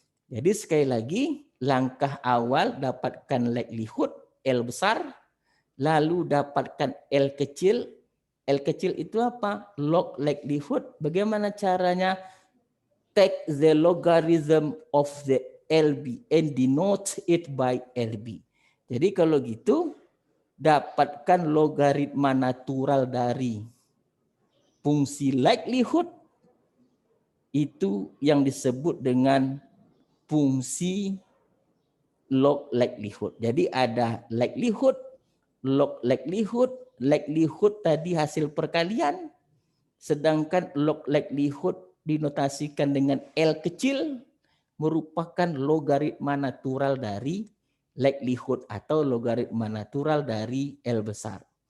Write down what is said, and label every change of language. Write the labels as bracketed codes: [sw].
[id] Jadi sekali lagi, langkah awal dapatkan likelihood L besar, lalu dapatkan L kecil. L kecil itu apa? Log likelihood. Bagaimana caranya? [en] Take the logarithm of the LB and denote it by LB. [id] Jadi kalau gitu, dapatkan logaritma natural dari fungsi likelihood, itu yang disebut dengan fungsi log likelihood. Jadi ada likelihood, log likelihood, likelihood tadi hasil perkalian, sedangkan log likelihood dinotasikan dengan L kecil merupakan logaritma natural dari likelihood atau logaritma natural dari L besar.